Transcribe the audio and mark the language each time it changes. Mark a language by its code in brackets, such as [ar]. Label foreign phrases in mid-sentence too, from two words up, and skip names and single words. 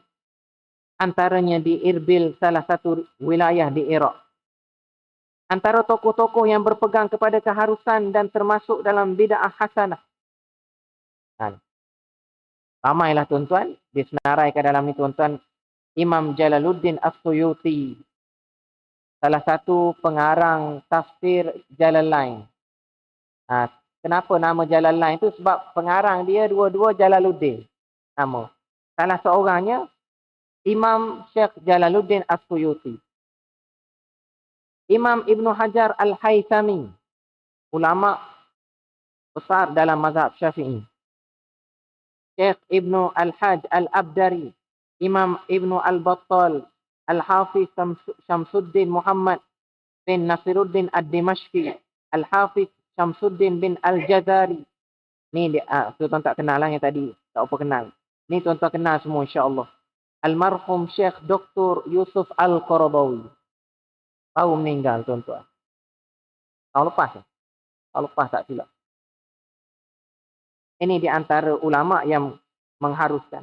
[ms] Antaranya di Irbil, salah satu wilayah di Iraq. Antara tokoh-tokoh yang berpegang kepada keharusan dan termasuk dalam [ar] بدعة حسنة. [ms] Ramailah tuan-tuan, disenaraikan dalam ni tuan-tuan, Imam Jalaluddin As-Suyuti, salah satu pengarang tafsir Jalalain. Kenapa nama Jalalain itu? Sebab pengarang dia dua-dua Jalaluddin. Nama. Salah seorangnya Imam Syekh Jalaluddin As-Suyuti. Imam Ibn Hajar Al-Haythami, ulama besar dalam mazhab Syafi'i. Syekh Ibn Al-Hajj Al-Abdari, Imam Ibn Al-Battal, Al-Hafiz Syamsuddin Muhammad bin Nasiruddin Ad-Dimashqi, Al-Hafiz Syamsuddin bin Al-Jazari. Ni dia, tuan-tuan tak kenal lah yang tadi. Tak apa kenal. Ni tuan-tuan kenal semua [ar] إن شاء الله. [ms] Almarhum Syekh Dr. Yusuf Al-Qaradawi. Baru meninggal tuan-tuan. Tahun lepas. Tahun lepas tak silap. Ini di antara ulama yang mengharuskan.